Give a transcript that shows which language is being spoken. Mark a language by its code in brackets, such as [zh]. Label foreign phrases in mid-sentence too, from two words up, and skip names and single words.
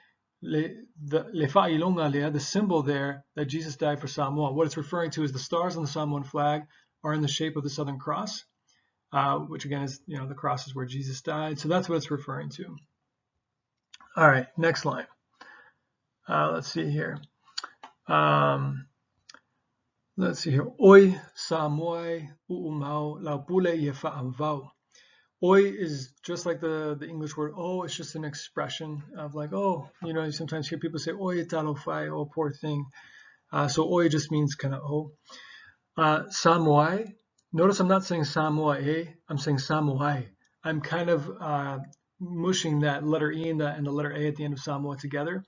[en] The symbol there that Jesus died for Samoa, what it's referring to is the stars on the Samoan flag are in the shape of the Southern Cross, which again is, the cross is where Jesus died. So that's what it's referring to. All right, next line. Let's see here. Let's see here. [sm] Oi Samoa u'umau laupule yefa'amvau. [en] Oi is just like the English word oh. It's just an expression of like, oh, you sometimes hear people say [sm] oi talofai, [en] oh poor thing. So oi just means kind of oh. Samoa. Notice I'm not saying Samoa, I'm saying Samoa. I'm kind of mushing that letter E and the letter A at the end of Samoa together.